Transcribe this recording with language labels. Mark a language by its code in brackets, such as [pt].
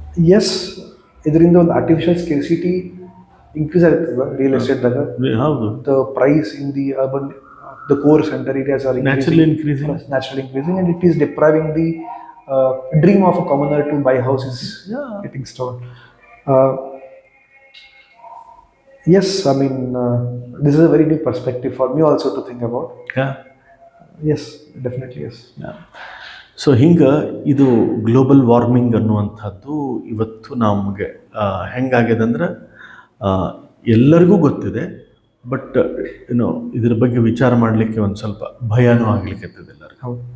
[en] Yes, [kn] ಇದರಿಂದ ಒಂದು artificial scarcity increase ಆಗ್ತದೆ ರಿಯಲ್ ಎಸ್ಟೇಟ್ದಾಗ. ಹೌದು, [en] the price in the urban, the core center areas are naturally increasing, and it is depriving the dream of a commoner to buy houses getting stalled. Yes, I mean, this is a very new perspective for me also to think about. Yes, definitely yes. [kn] So ಹಿಂಗೆ ಇದು global warming ಅನ್ನುವಂಥದ್ದು ಇವತ್ತು ನಮಗೆ ಹೆಂಗಾಗಿದೆ ಅಂದ್ರೆ, ಎಲ್ಲರಿಗೂ ಗೊತ್ತಿದೆ, but ಇದ್ರ ಬಗ್ಗೆ ವಿಚಾರ ಮಾಡಲಿಕ್ಕೆ ಒಂದು ಸ್ವಲ್ಪ ಭಯನೂ ಆಗಲಿಕ್ಕೆ ಎಲ್ಲರಿಗೂ.